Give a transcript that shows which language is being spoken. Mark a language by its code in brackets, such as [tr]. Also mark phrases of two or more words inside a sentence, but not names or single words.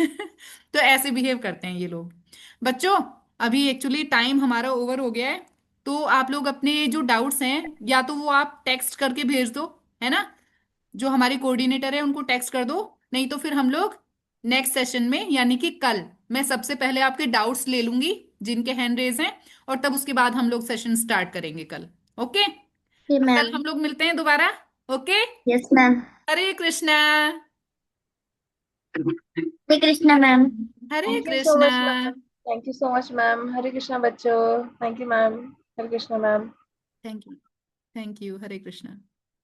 [hi] तो ऐसे बिहेव करते हैं ये लोग। बच्चों, अभी [en] actually time [hi] हमारा ओवर हो गया है, तो आप लोग अपने जो डाउट्स हैं, या तो वो आप टेक्स्ट करके भेज दो, है ना, जो हमारे कोऑर्डिनेटर है उनको टेक्स्ट कर दो, नहीं तो फिर हम लोग [en] next session [hi] में यानी कि कल, मैं सबसे पहले आपके डाउट्स ले लूंगी जिनके [en] hand raise [hi] हैं, और तब उसके बाद हम लोग [en] session start [hi] करेंगे कल। ओके, जी तो कल मैम। हम लोग मिलते हैं दोबारा। ओके, [en] Yes ma'am. [hi] हरे कृष्णा। हरे कृष्णा मैम। हरे [en] Thank you so [hi] कृष्णा। [en] much ma'am. Thank you so much ma'am. [hi] हरे कृष्णा बच्चों। [en] Thank you ma'am. [hi] हरे कृष्णा मैम। [en] Thank you, thank you, [hi] हरे कृष्णा।